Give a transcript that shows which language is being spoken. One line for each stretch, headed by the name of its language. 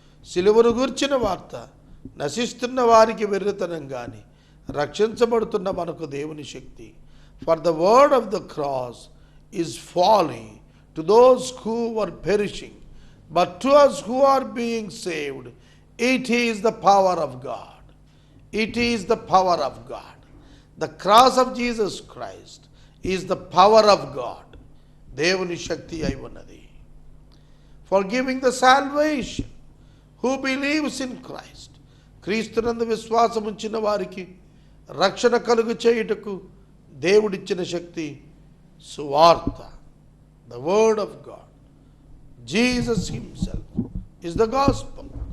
Telugu: సిలువను గూర్చిన వార్త నశిస్తున్న వారికి వెర్రితనం, కానీ రక్షించబడుతున్న మనకు దేవుని శక్తి.
English: For the word of the cross is folly to those who were perishing, but to us who are being saved, it is the power of God. It is the power of God. The cross of Jesus Christ is the power of God.
Telugu: దేవుని శక్తి అయి ఉన్నది.
English: For giving the salvation who believes in Christ.
Telugu: క్రీస్తునందు విశ్వాసం ఉంచిన వారికి రక్షణ కలుగు చేయుటకు దేవుడిచ్చిన శక్తి సువార్త.
English: The word of God. Jesus himself is the gospel.